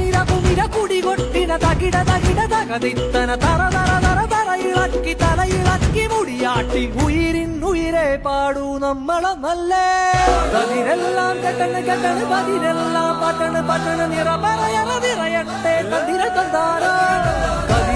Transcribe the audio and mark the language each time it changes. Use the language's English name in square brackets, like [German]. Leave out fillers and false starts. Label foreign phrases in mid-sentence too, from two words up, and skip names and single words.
[Tamil] தகிட தகிட தகதித்தன தர தர தர தர இலக்கி தலை இலக்கி [Malayalam] അഴകി മുടിയാട്ടി ഉയിരിൻ ഉയിരെ പാടൂ നമ്മളൊന്നല്ലേ കതിരെല്ലാം കെട്ടണ് കെട്ടണ് പതിരെല്ലാം പട്ടണ് പട്ടണ് നിറ പറയണ നിറയട്ടെ കതിര തന്താര